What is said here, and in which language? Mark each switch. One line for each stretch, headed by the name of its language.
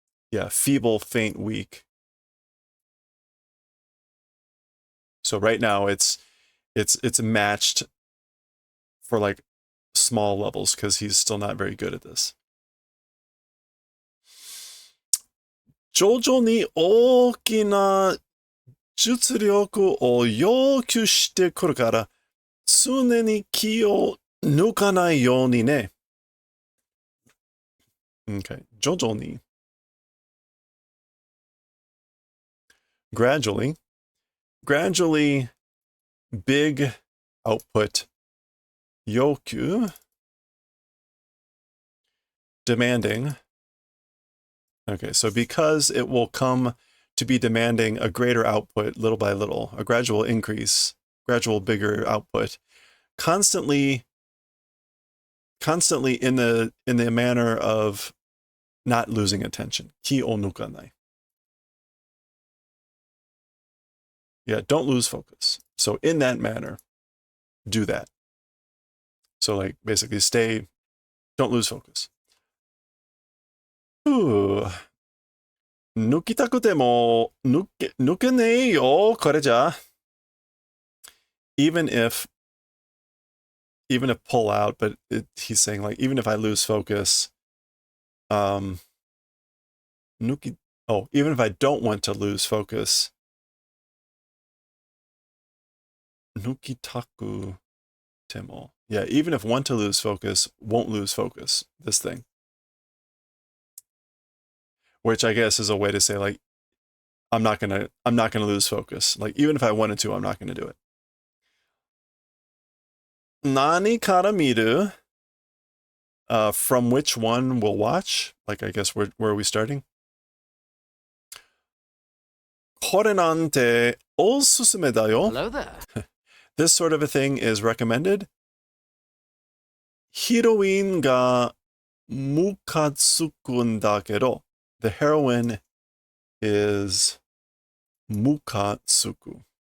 English: Yeah, feeble, faint, weak. So right now it's matched for like small levels because he's still not very good at this.
Japanese: 徐々に大きな実力を要求してくるから、常に気を抜かないようにね。
English: Okay, 徐々に. Gradually, big output. 要求, demanding. Okay, so because it will come to be demanding a greater output little by little, a gradual increase, gradual bigger output, constantly in the manner of not losing attention. Ki o nukanai. Yeah, don't lose focus. So in that manner, do that. So like basically don't lose focus. Ooh.
Japanese: 抜きたくても抜けねえよ、これじゃ.
English: Even if pull out, but he's saying like, even if I lose focus, even if I don't want to lose focus,
Japanese: 抜きたくても.
English: Yeah, even if want to lose focus, won't lose focus, this thing. Which I guess is a way to say like, I'm not gonna lose focus. Like even if I wanted to, I'm not gonna do it.
Japanese: 何から見る?
English: From which one we'll watch? Like I guess where are we starting?
Japanese: これなんておすすめだよ.
English: Hello there. This sort of a thing is recommended.
Japanese: ヒロインがムカつくんだけど,
English: the heroine is
Japanese: ムカつく.